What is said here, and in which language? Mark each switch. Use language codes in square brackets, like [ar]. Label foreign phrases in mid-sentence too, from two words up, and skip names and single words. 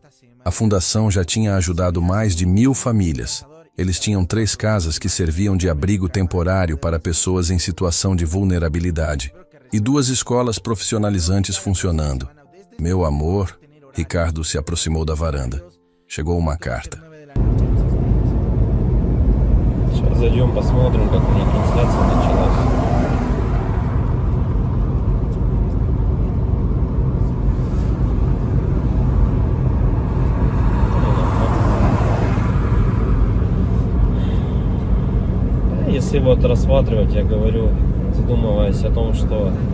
[pt] A fundação já tinha ajudado mais de 1000 famílias. Eles tinham 3 casas que serviam de abrigo temporário para pessoas em situação de vulnerabilidade e 2 escolas profissionalizantes funcionando. Meu amor, Ricardo se aproximou da varanda. Chegou uma carta. [ru] Сейчас зайдем, посмотрим, как у них трансляция началась. Если вот рассматривать, я говорю, задумываясь о том, что